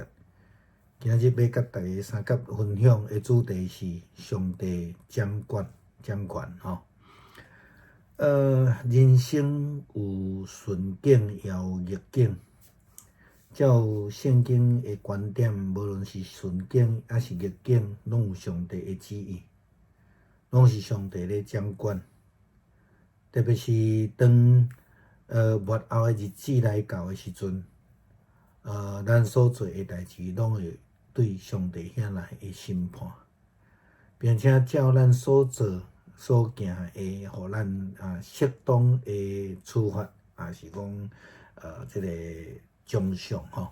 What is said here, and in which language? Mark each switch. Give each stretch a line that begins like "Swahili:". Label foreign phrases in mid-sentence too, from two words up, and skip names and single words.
Min Nan Chinese: 今仔日要甲大家三角分享的主题是上帝掌权吼。人生有顺境也有逆境。照圣经的观点，无论是顺境还是逆境，拢有上帝的旨意，拢是上帝咧掌权。特别是当末后的日子来到的时阵，咱所做的代志，拢会对上帝遐来的审判，并且照咱所做所行的，互咱适当的处罚，也是讲这个奖赏吼。